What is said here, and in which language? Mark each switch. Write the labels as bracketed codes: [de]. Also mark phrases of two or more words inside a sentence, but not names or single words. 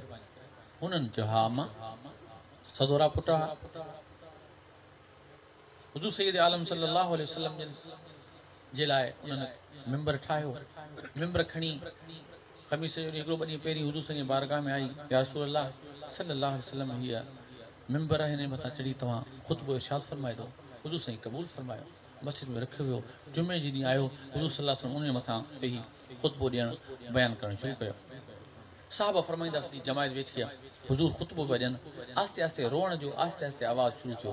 [sd] हुननि चयो हा मां सदोरा पुट हा। हुज़ूर सैयद आलम [ar] صلى الله عليه وسلم [sd] जे लाइ उन्हनि मिंबर ठाहियो। मिंबर खणी ख़मीस जो हिकिड़ो ॿ ॾींहं पहिरीं हुज़ूर साईं बारगाह में आई, [ar] يا رسول الله صلى الله عليه وسلم [sd] हीअ मिंबर हिन मथां चढ़ी तव्हां ख़ुतबो इरशाद फरमाए दो। हुज़ूर साईं क़बूल फरमायो, मस्जिद में रखियो वियो। जुमे जे ॾींहुं आयो हुज़ूर [ar] صلى الله عليه وسلم [sd] उन मथां वेही ख़ुतबो ॾियणु बयानु करणु शुरू कयो। साहबा फरमाईंदा सॼी जमायत वेठी आहे, हुज़ूर ख़ुतबो पिया ॾियनि, आस्ते आस्ते रोअण जो आस्ते आस्ते आवाज़ शुरू थियो।